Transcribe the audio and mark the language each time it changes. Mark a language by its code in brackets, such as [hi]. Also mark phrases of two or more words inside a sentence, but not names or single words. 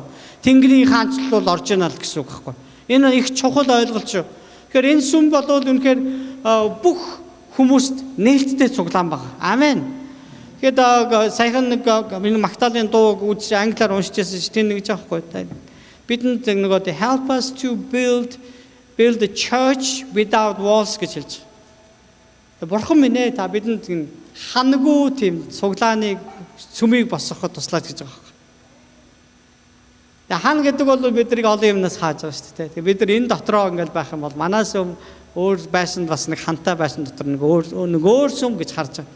[mn] Тэнгэрийн хаанчлал бол орж ийна л гэсэн үг байхгүй. Энэ их чухал ойлголт шүү. Тэгэхээр энэ сүм бол үнэхээр бүх хүмүүст нээлттэй цуглаан байна. Амен. Тэгээд саяхан нэг Магдалины дуу үзэж англиар уншижсэн чинь тийм нэг жаахгүй. Бидэнд нөгөө [en] help us to build a church without walls [mn] гэж хэлж. Бурхан минь ээ та бидэнд ханаггүй тийм цуглааныг сүмийг босгоход туслаач гэж байгаа. Хан гэдэг бол биднийг олон юмнаас хааж байгаа шүү дээ. Бид нар энэ дотроо ингээл байх юм бол манаас өөр байшинд бас нэг хантай байшин дотор нэг өөр сүм гэж харж байгаа.